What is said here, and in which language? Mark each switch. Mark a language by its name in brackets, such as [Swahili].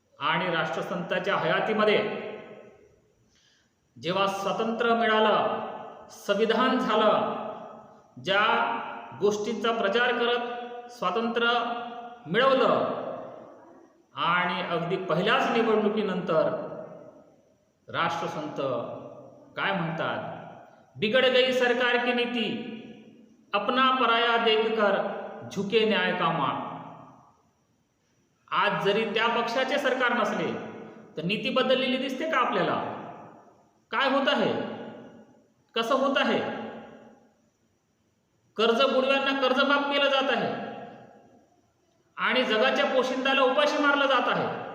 [Marathi] आणि राष्ट्रसंताच्या हयातीमध्ये जेव्हा स्वातंत्र्य मिळालं, संविधान झालं, ज्या गोष्टींचा प्रचार करत स्वातंत्र्य मिळवलं आणि अगदी पहिल्याच निवडणुकीनंतर राष्ट्रसंत काय म्हणतात? [Hindi] बिगड़ गई सरकार की नीति, अपना पराया देखकर झुके न्याय का मान. [Marathi] आज जरी त्या पक्षाचे सरकार नसले तर नीती बदललेली दिसते का आपल्याला? काय होत आहे? कसं होत आहे? कर्ज बुडव्यांना कर्जमाफ केलं जात आहे आणि जगाच्या पोशिंदाला उपाशी मारलं जात आहे.